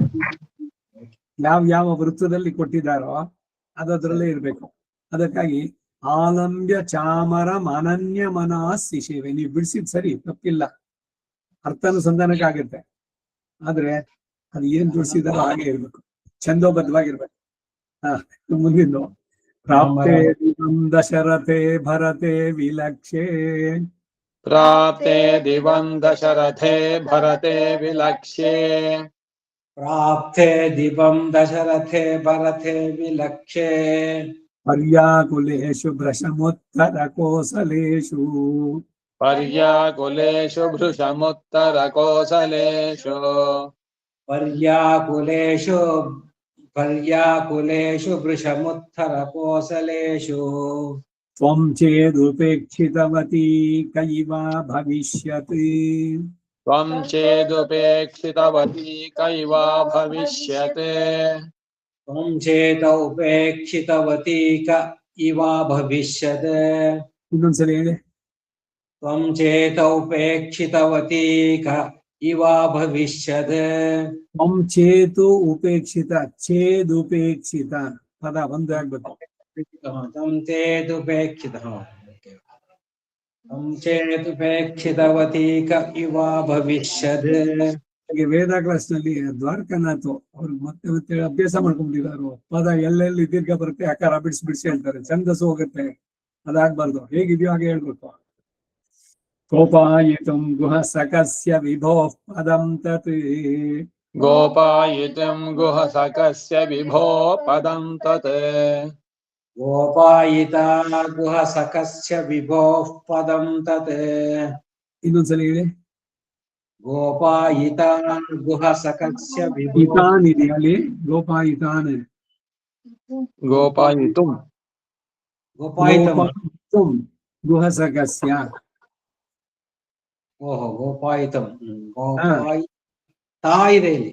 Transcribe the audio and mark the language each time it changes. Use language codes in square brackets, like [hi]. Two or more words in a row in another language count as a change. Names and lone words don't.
[kn] ಯಾವ ವೃತ್ತದಲ್ಲಿ ಕೊಟ್ಟಿದ್ದಾರೋ ಅದರಲ್ಲೇ ಇರ್ಬೇಕು. [sa] ಅದಕ್ಕಾಗಿ ಆಲಂಬ್ಯ ಚಾಮರಂ ಅನನ್ಯ ಮನಃಸಿಷೇವೆ. [kn] ನೀವು ಬಿಡಿಸಿದ್ ಸರಿ, ತಪ್ಪಿಲ್ಲ, ಅರ್ಥಾನುಸಂಧಾನಕ್ಕೆ ಆಗುತ್ತೆ. ಆದ್ರೆ ಅದು ಏನ್ ಜೋಡಿಸಿದಾರೋ ಹಾಗೆ ಇರ್ಬೇಕು, ಛಂದೋಬದ್ಧವಾಗಿರ್ಬೇಕು. [sa] ಮುಂದಿನ ಪ್ರಾಪ್ತೇ ದಿವಂ ದಶರಥೆ ಭರತೆ ವಿಲಕ್ಷೇ ಪ್ರಾಪ್ತೆ ದಿವಂ ದಶರಥೇ ಭರತೆ ವಿಲಕ್ಷ್ಯೇ ಪ್ರಾಪ್ತೆ ದಿವಂ ದಶರಥೆ ಭರತೆ ವಿಲಕ್ಷೇ ಪರ್ಯಾಕುಲೇಷು ಭ್ರಶಮೋತ್ತರ ಕೋಸಲೇಷು ಪರ್ಯಾಕುಲೇಷು ಭೃಶಮುತ್ತರ ಕೋಸಲೇಷು ಪರ್ಯಾಕುಲೇಷು ವೃಷಮುತ್ಥರ ಕೋಸಲೇಷು ತ್ವಂ ಚೇದುಪೇಕ್ಷಿತವತಿ ಕೈವಾ ಭವಿಷ್ಯತಿ ತ್ವಂ ಚೇದುಪೇಕ್ಷಿತವತಿ ಕೈವಾ ಭವಿಷ್ಯತೆ ತ್ವಂ ಚೇತ ಉಪೇಕ್ಷಿತವತಿ ಕ ಇವ ಭವಿಷ್ಯತ್ [kn] ಇನ್ನೊಂದ್ಸಲ ಹೇಳಿ. [sa] ತ್ವಂ ಚೇತ ಉಪೇಕ್ಷಿತವತಿ ಕ ಇವ ಭವಿಷ್ಯತ್ ತ್ವಂ ಚೇತು ಉಪೇಕ್ಷಿತ, ಛೇದುಪೇಕ್ಷಿತ [kn] ಪದ ಒಂದು ಆಗ್ಬೇಕು. [sa] ತ್ವಂ ಚೇದುಪೇಕ್ಷಿತ ತ್ವಂ ಚೇದುಪೇಕ್ಷಿತವತಿ ಕ ಇವ ಭವಿಷ್ಯತ್ [kn] ಹಾಗೆ ವೇದ ಕ್ಲಾಸ್ ನಲ್ಲಿ ದ್ವಾರಕಾನಾಥ್ ಅವ್ರು ಮತ್ತೆ ಅಭ್ಯಾಸ ಮಾಡ್ಕೊಂಡಿದ್ದಾರೆ. ಪದ ಎಲ್ಲೆಲ್ಲಿ ದೀರ್ಘ ಬರುತ್ತೆ ಆಕಾರ ಬಿಡಿಸಿ ಹೇಳ್ತಾರೆ, ಛಂದಸ್ಸು ಹೋಗುತ್ತೆ. ಅದಾಗ್ಬಾರ್ದು, ಹೇಗಿದೆಯೋ ಹಾಗೆ ಹೇಳ್ಬೇಕು. [sa] ಕೋಪಾಯಿತುಂ ಗುಹ ಸಕಸ್ಯ ವಿಭೋಃ ಪದಂ ತತ್ ಗೋಪಾಯಿತಂ ಗುಹ ಸಕಸ್ಯ ವಿಭೋ ಪದಂ ತತ್ ಗೋಪಾಯಿತ ಗುಹ ಸಕಸ್ಯ ವಿಭೋಃ ಪದಂ ತತ್ ಇನ್ನೊಂದ್ಸಲ ಹೇಳಿ. ಗೋಪಾಯಿತ ಗುಹ ಸಕಸ್ಯ ವಿಭೋ [kn] ಇತಾನ್ ಇದೆ ಅಲ್ಲಿ, ಗೋಪಾಯಿತಾನ್. [sa] ಗೋಪಾಯಿತುಂ ಗೋಪಾಯಿತಂ ಗೋಪಾಯಿತುಂ ಗುಹ ಸಕಸ್ಯ. [kn] ಓಹೋ ಗೋಪಾಯಿತಂ ಗೋಪಾಯಿ ತಾ ಇದೆ ಇಲ್ಲಿ.